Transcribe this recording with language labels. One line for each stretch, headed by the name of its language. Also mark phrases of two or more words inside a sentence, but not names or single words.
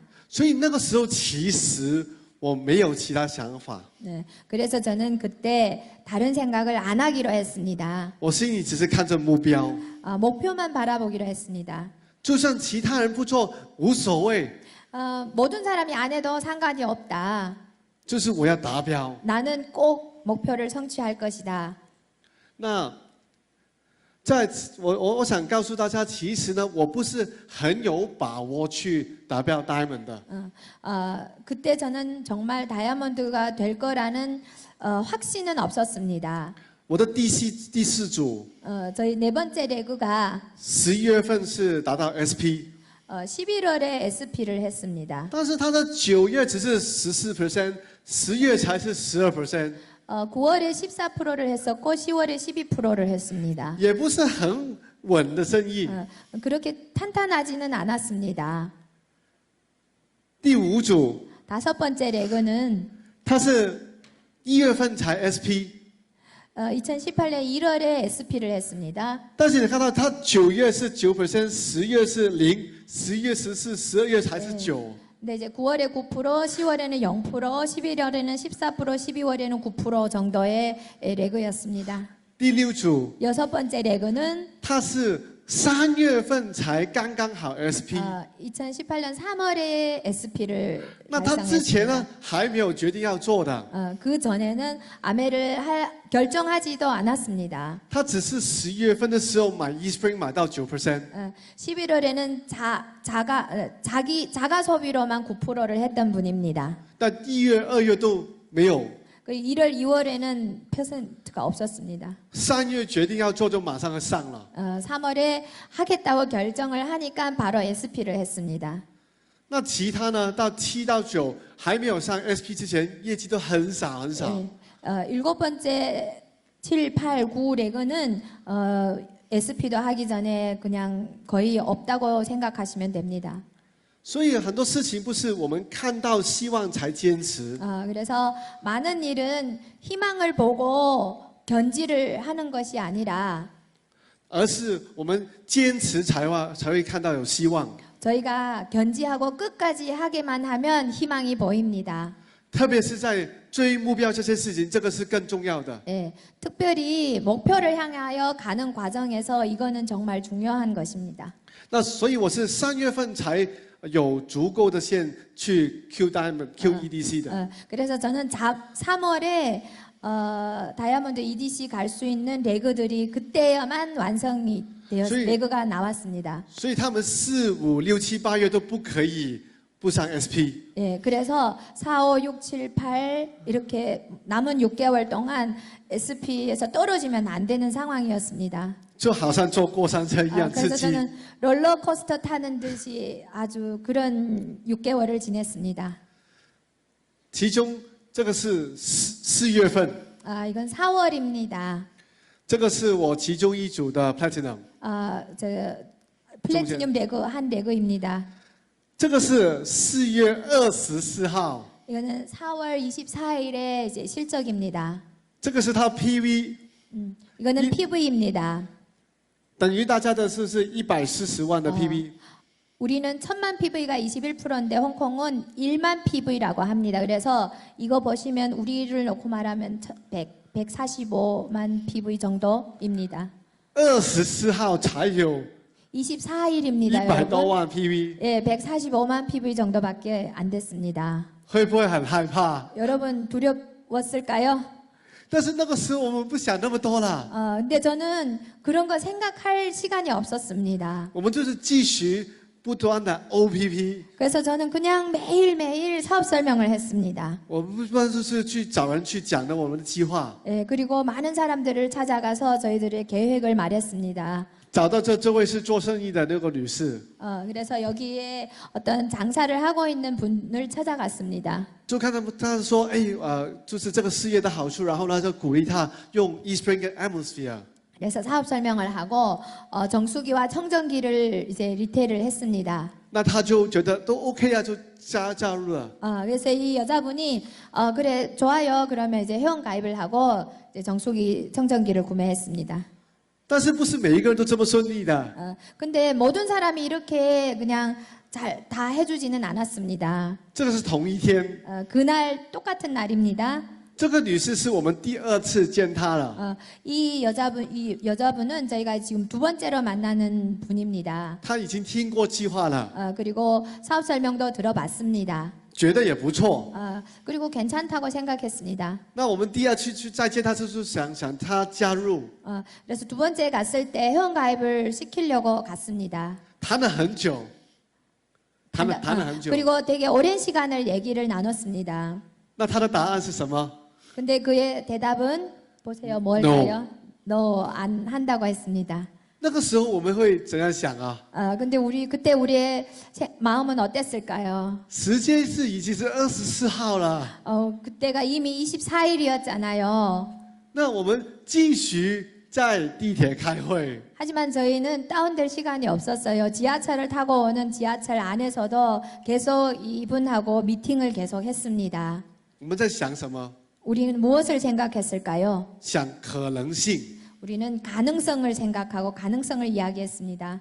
Chinese: 所以那个时候其实我没有其他想法，
Korean: 네, 그래서 저는 그때 다른 생각을 안 하기로 했습니다.
Chinese: 我心里只是看着目标，
Korean: 목표만 바라보기로 했습니다.
Chinese: 就算其他人不做无所谓，
Korean: 모든 사람이 안 해도 상관이 없다.
Chinese: 就是我要达标。
Korean: 나는 꼭 목표를 성취할 것이다.
Chinese: 那我想告诉大家，其实呢，我不是很有把握去达标 Diamond 的。
Korean: 그때 저는 정말 다이아몬드가 될 거라는 확신은 없었습니다.
Chinese: 我的第4组
Korean: 저희 4번째 레그가
Chinese: 11 月份是达到 SP，
Korean: 11월에 SP를 했습니다.
Chinese: 但是它的9月只是14%， 10月才是12%，
Korean: 9월에 14%를 했었고 10월에 12%를 했습니다.
Chinese: 也不是很稳的生意。
Korean: 그렇게 탄탄하지는 않았습니다.
Chinese: 第5组
Korean: 5번째 레그는
Chinese: 它是1月份才 SP，
Korean: 2018년 1월에 SP를 했습니다.
Chinese: 但是你看到它9月是9%， 10月是0， 11月14%， 12月才是9。
Korean: 근데 이제 9월에 9%, 10월에는 0%, 11월에는 14%, 12월에는 9% 정도의 레그였습니다.
Chinese: 第6组
Korean: 6번째 레그는
Chinese: 它是3月份才刚刚好 SP，
Korean: 2018년 3월에 SP를
Chinese: 那他之前
Korean: 달성했습니다.
Chinese: 呢还没有决定要做的，
Korean: 그 전에는 아메를 결정하지도 않았습니다.
Chinese: 他只是11月份的时候买 eSpring 买到9%，
Korean: 11월에는 자가 소비로만 9%를 했던 분입니다.
Chinese: 但1月、2月都没有。
Korean: 그 1월, 2월에는 퍼센트가 없었습니다.
Chinese: 3 月决定要做就马上上了。
Korean: 3월에 하겠다고 결정을 하니까 바로 SP를 했습니다.
Chinese: 那其他呢？到7到9还没有上 SP 之前，业绩都很少很少。
Korean: 일곱 번째 7, 8, 9 레그는 SP도 하기 전에 그냥 거의 없다고 생각하시면 됩니다.
Chinese: 所以很多事情不是我们看到希望才坚持，
Korean: 그래서 많은 일은 희망을 보고 견지를 하는 것이 아니라
Chinese: 而是我们坚持才会看到有希望。
Korean: 저희가 견지하고 끝까지 하기만 하면 희망이 보입니다.
Chinese: 特别是在追目标这些事情，这个是更重要的。
Korean: 예, 특별히 목표를 향하여 가는 과정에서 이거는 정말 중요한 것입니다.
Chinese: 那所以我是3月份才有足够的线去 QEDC 的。
Korean: 그래서 저는 3월에 다이아몬드 EDC 갈 수 있는 레그들이 그때야만 완성이 되었,
Chinese: 所以-
Korean: 레그가 나왔습니다.
Chinese: 所以他们4、5、6、7、8月都不可以不上 SP。
Korean: 예, 그래서 4, 5, 6, 7, 8 이렇게 남은 6개월 동안 SP에서 떨어지면 안 되는 상황이었습니다.
Chinese: 就好像坐过山车一样刺
Korean: 그래서
Chinese: 激。
Korean: 저는 롤러코스터 타는 듯이 아주 그런 6개월을 지냈습니다.
Chinese: 其中这个是4月份，
Korean: 이건 4월입니다.
Chinese: 这个是我其中一组的 Platinum，
Korean: 저 플래티늄 레그 한 레그입니다.
Chinese: 这个是4月24号，
Korean: 이거는 4월 24일의 이제 실적입니다.
Chinese: 这个是它 PV，
Korean: 이거는 PV입니다.
Chinese: 等于大家的是140万的 PV。
Korean: 우리는 1000만 PV가 21%인데 홍콩은 1만 PV라고 합니다. 그래서 이거 보시면 우리를 놓고 말하면 145만 PV 정도입니다.
Chinese: 24 号才有
Korean: 24일입니다.
Chinese: 100多万 PV，
Korean: 예, 145만 PV 정도밖에 안 됐습니다.
Chinese: 会不会很害怕？
Korean: 여러분 두려웠을까요?
Chinese: 但是那个时候我们不想那么多了，
Korean: 근데 저는 그런 거 생각할 시간이 없었습니다.
Chinese: 我们就是继续不断的 OPP，
Korean: 그래서 저는 그냥 매일매일 사업 설명을 했습니다.
Chinese: 我们不断就是去找人去讲的我们的计划，
Korean: 예, 그리고 많은 사람들을 찾아가서 저희들의 계획을 말했습니다.
Chinese: 找到这位是做生意的那个女士，
Korean: 그래서 여기에 어떤 장사를 하고 있는 분을 찾아갔습니다.
Chinese: 就看他说，哎，就是这个事业的好处，然后呢就鼓励他用 eSpring 跟 Atmosphere。
Korean: 그래서 사업 설명을 하고 정수기와 청정기를 이제 리테일을 했습니다.
Chinese: 那他就觉得都 OK 啊，就加入了。
Korean: 그래서 이 여자분이 그래 좋아요. 그러면 이제 회원 가입을 하고 이제 정수기 청정기를 구매했습니다.
Chinese: 但是不是每一个人都这么顺利的？
Korean: 근데 모든 사람이 이렇게 그냥 잘 다 해주지는 않았습니다.
Chinese: 这个是同一天，
Korean: 그날 똑같은 날입니다.
Chinese: 这个女士是我们第2次见她了。
Korean: 이 여자분은 저희가 지금 두 번째로 만나는 분입니다.
Chinese: 她已经听过计划了，
Korean: 그리고 사업 설명도 들어봤습니다.
Chinese: 觉得也不错。
Korean: 그리고 괜찮다고 생각했습니다.
Chinese: 那我们第2次去再见她，就是想她加入，
Korean: 그래서 두 번째 갔을 때 회원 가입을 시키려고 갔습니다.
Chinese: 谈了很久，谈了很久。
Korean: 그리고 되게 오랜 시간을 얘기를 나눴습니다.
Chinese: 那她的答案是什么？
Korean: 근데 그의 대답은 보세요 뭘까요? No, 안 한다고 했습니다.
Chinese: 那个时候我们会怎样想啊？
Korean: 근데 그때 우리의 마음은 어땠을까요?
Chinese: 时间是已经是24号了，
Korean: 그때가 이미 24일이었잖아요.
Chinese: 那我们继续在地铁开会。
Korean: 하지만 저희는 다운될 시간이 없었어요. 지하철을 타고 오는 지하철 안에서도 계속 이분하고 미팅을 계속 했습니다.
Chinese: 我们在想什么？
Korean: 우리는 무엇을 생각했을까요?
Chinese: 想可能性，
Korean: 우리는 가능성을 생각하고 가능성을 이야기했습니다.